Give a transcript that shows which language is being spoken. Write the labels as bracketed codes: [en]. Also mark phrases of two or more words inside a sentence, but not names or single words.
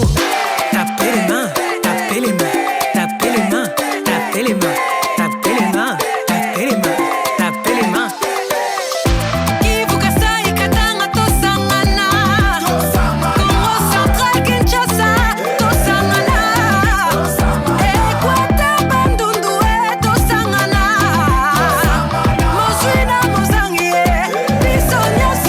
[fr] Tapez les mains, tapez les mains, tapez les mains, tapez les mains, tapez les mains, tapez les mains, tapez les mains. [ln] Kivukasai Katanga tosangana, Congo Central Kinshasa tosangana, Equateur Bandundu tosangana, Moswina Mozangi biso nyonso.